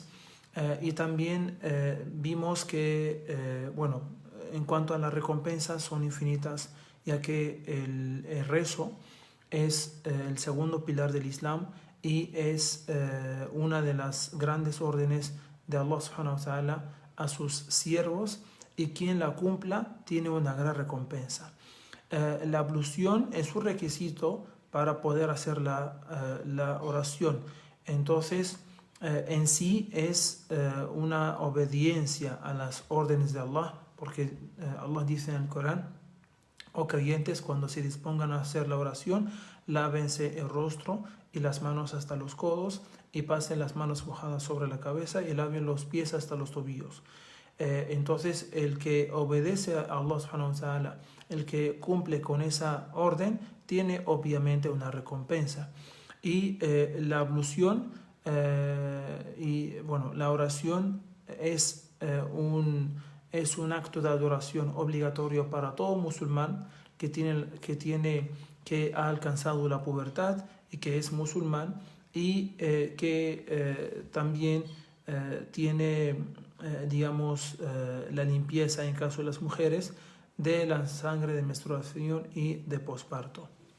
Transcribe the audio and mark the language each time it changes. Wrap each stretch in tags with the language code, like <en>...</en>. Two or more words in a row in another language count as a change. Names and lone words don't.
<es>Y también vimos que, en cuanto a las recompensas son infinitas, ya que el rezo es el segundo pilar del Islam y es una de las grandes órdenes de Allah</es> <ar>سبحانه وتعالى</ar> <es>a sus siervos, y quien la cumpla tiene una gran recompensa. La ablución es un requisito para poder hacer la oración. Entonces, en sí es una obediencia a las órdenes de Allah, porque Allah dice en el Corán: oh creyentes, cuando se dispongan a hacer la oración, lávense el rostro y las manos hasta los codos, y pasen las manos mojadas sobre la cabeza y laven los pies hasta los tobillos. Entonces, el que obedece a Allah</es> <ar>سبحانه وتعالى,</ar> <es>el que cumple con esa orden, tiene obviamente una recompensa. Y la ablución la oración es un acto de adoración obligatorio para todo musulmán que ha alcanzado la pubertad y que es musulmán, y que también tiene la limpieza, en caso de las mujeres, de la sangre de menstruación y de posparto.</es>